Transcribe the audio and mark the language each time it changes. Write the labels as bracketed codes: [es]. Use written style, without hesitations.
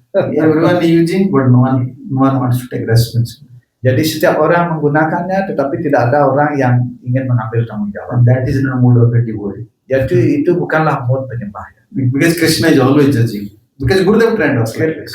[en] Everyone using, but no one wants to take responsibility. [id] Jadi setiap orang menggunakannya, tetapi tidak ada orang yang ingin mengambil tanggung jawab. [en] And that is not mood of a devotee. [id] Jadi itu bukanlah mood penyembah. [en] Because Krishna is always judging. Because Gurudev trained us like this.